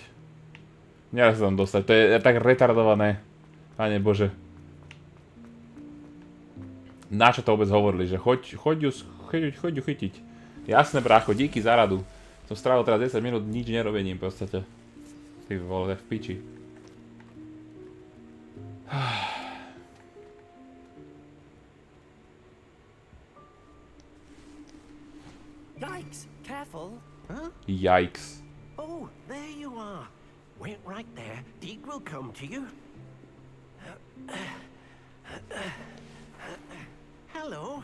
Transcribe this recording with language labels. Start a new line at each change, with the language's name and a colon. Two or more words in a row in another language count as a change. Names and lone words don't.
Slovak: Nedá sa tam dostať, to je tak retardované. Pane Bože. Na čo to vôbec hovorili, že choď ju chytiť. Jasné, brácho, díky za radu. Som strávil teraz 10 minút nič nerobením v podstate. Ty vole, v piči.
English: Yikes! Careful! Huh? Yikes. Oh, there you are. Wait right there. Deke will come to you. Hello.